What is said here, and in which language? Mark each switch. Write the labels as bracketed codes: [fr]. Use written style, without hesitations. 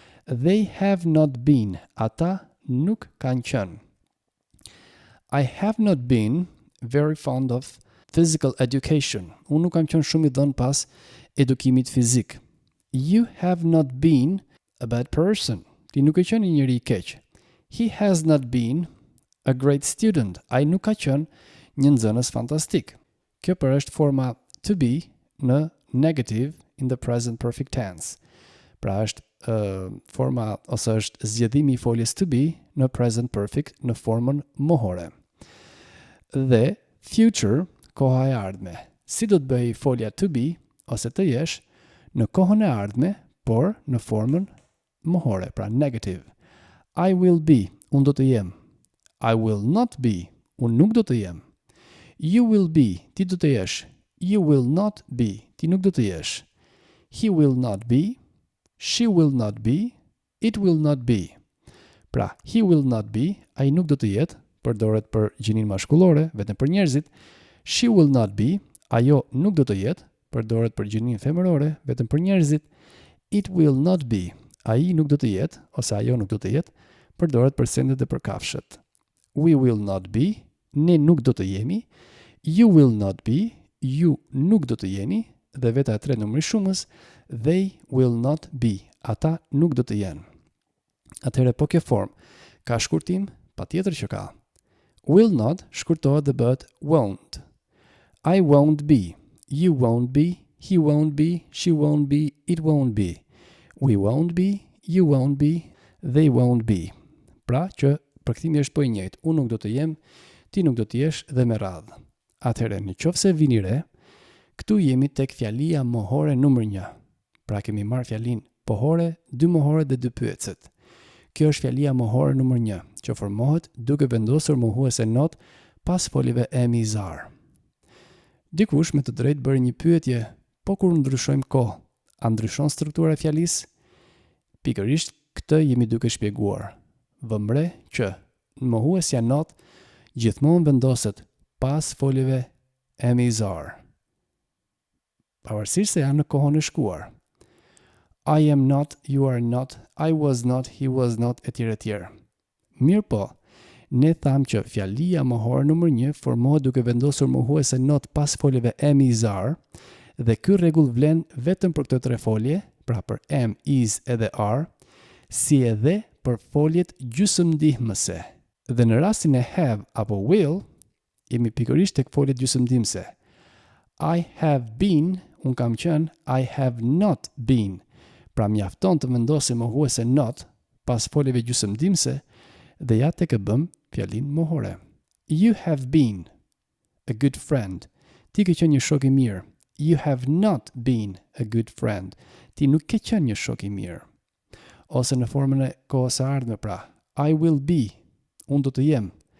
[en] They have not been, [sq] ata nuk kanë qenë. [en] I have not been very fond of physical education. [sq] Unë nuk kam qenë shumë i dhënë pas edukimit fizik. [en] You have not been a bad person. [sq] Ti nuk e qenë një njeri i keq. [en] He has not been a great student. [sq] Ai nuk ka qenë një nxënës fantastik. Kjo për është forma to be në negative [en] in the present perfect tense. [sq] Pra është forma ose është zgjedhimi i foljes to be në present perfect në formën mohore. Dhe future, koha e ardhme. Si do të bëj folja to be ose të jesh në kohën e ardhme, por në formën mohore, pra negative. [en] I will be, [sq] unë do të jem. [en] I will not be, [sq] unë nuk do të jem. [en] You will be, [sq] ti do të jesh. [en] You will not be, [sq] ti nuk do të jesh. [en] He will not be, she will not be, it will not be. [sq] Pra, [en] he will not be, [sq] ai nuk do të jetë, përdoret për gjinin maskullore, vetëm për njerëzit. [en] She will not be, [sq] ajo nuk do të jetë, përdoret për gjinin femërore, vetëm për njerëzit. [en] It will not be, [sq] ai nuk do të jetë, ose ajo nuk do të jetë, përdoret për sendet dhe për kafshët. [en] We will not be, [sq] ne nuk do të jemi. [en] You will not be, [sq] ju nuk do të jeni. Dhe veta e tre numri shumës, [en] they will not be, [sq] ata nuk do të jenë. Atëherë po kjo formë ka shkurtim? Patjetër që ka. [en] Will not [sq] shkurtohet dhe bëhet won't. [en] I won't be, you won't be, he won't be, she won't be, it won't be. We won't be, you won't be, they won't be. [sq] Pra që përkthimi është po i njëjtë. Unë nuk do të jem, ti nuk do të jesh dhe me radhë. Atëherë në qoftë se vini re, këtu jemi tek fjalia mohore numër 1. Pra kemi marrë fjalin pohore, dy mohore dhe dy pyetësit. Kjo është fjalia mohore numër 1, që formohet duke vendosur mohuese not pas foljeve emizar. Dikush me të drejtë bëri një pyetje, po kur ndryshojmë kohë, a ndryshon struktura e fjalisë? Pikërisht këtë jemi duke shpjeguar. Vëmre që mohuesja not gjithmonë vendoset pas foljeve emizar. Pavarësisht se janë në kohën e shkuar. [en] I am not, you are not, I was not, he was not, [sq] etj. etj. Mirë po, ne tham që fjalia mohore numër 1 formohet duke vendosur mohuese not pas foljeve emizar, dhe ky rregull vlen vetëm për këto tre folje, pra për am, is edhe are, si edhe për foljet gjysmëndihmëse. Dhe në rastin e have apo will, jemi pikërisht tek foljet gjysmëndihmëse. [en] I have been, [sq] unë kam qenë, [en] I have not been. [sq] Pra mjafton të vendosim mohuese not pas foljeve gjysmëndihmëse dhe ja tek e bëm fjalin mohore. [en] You have been a good friend. [sq] Ti ke qenë një shok i mirë. [en] You have not been a good friend. [sq] Ti nuk ke qenë një shok i mirë. Ose në formën e kohës së ardhme, pra, [en] I will be, [sq] unë do të jem.